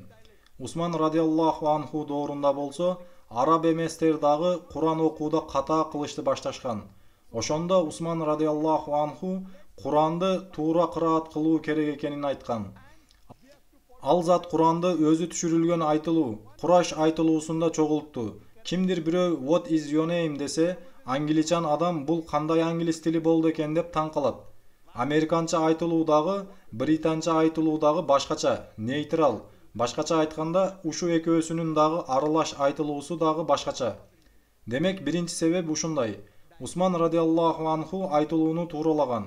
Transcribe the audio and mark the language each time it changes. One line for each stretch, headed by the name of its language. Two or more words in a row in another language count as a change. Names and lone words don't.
Kyrgyz: Усман
Arabic: رضي الله عنه
Kyrgyz: доорунда болсо араб эместер дагы Куран окууда ката кылышты башташкан. Ошондо Усман
Arabic: رضي الله عنه
Kyrgyz: Куранды туура кыраат кылуу керек экенин айткан. Ал зат Куранды өзү түшүрүлгөн айтылуу, Кураш айтылуусунда чогултту. Кимдир бирөө
English: What is your name
Kyrgyz: десе, англичан адам бул кандай англис тили болду экен деп таң калат. Американча айтылуу дагы, британча айтылуу дагы башкача, нейтрал. Башкача айтканда, ушу экөөсүнүн дагы аралаш айтылуусу дагы башкача. Демек, биринчи себеп ушундай. Усман
Arabic: رضي الله عنه
Kyrgyz: айтылууну тууралаган.